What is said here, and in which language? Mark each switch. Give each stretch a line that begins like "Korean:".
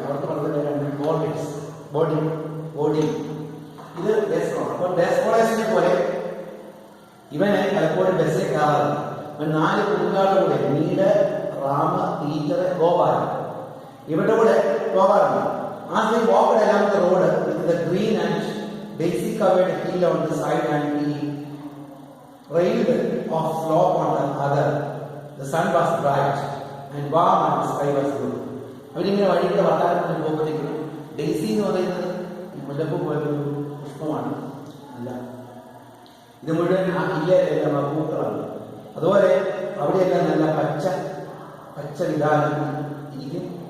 Malayalam: അവർക്ക് പറഞ്ഞ പേരാണ് ബോർഡേഴ്സ്. ബോർഡിംഗ്. ഇത് ഡേ സ്കോളർ. അപ്പോൾ ഡേ സ്കോളേഴ്സിനെ പോലെ ഇവന് പലപ്പോഴും ബസ്സിൽ കയറാറില്ല. ഇവൻ 4 കൂട്ടുകാരുടെ കൂടെ നീട്, റാമ, ടീച്ചർ, ഗോപാലൻ ഇവരുടെ കൂടെ പോകാറുണ്ട്.
English: As they walked along the road with the green and daisy covered hill on the side and the railed off slope on the other, the sun was bright and warm and the sky was blue.
Malayalam: അവരിങ്ങനെ വഴിയുടെ വട്ടാരത്തിൽ പോകുമ്പോഴേക്കും Daisy എന്ന് പറയുന്നത് മുല്ലപ്പൂ പോയൊരു പുഷ്പമാണ്. അല്ല, ഇത് മുഴുവൻ ആ ഹില്ലിലെല്ലാം പൂക്കളാണ്. അതുപോലെ അവിടെയെല്ലാം നല്ല പച്ച വിധാനം ഇരിക്കും.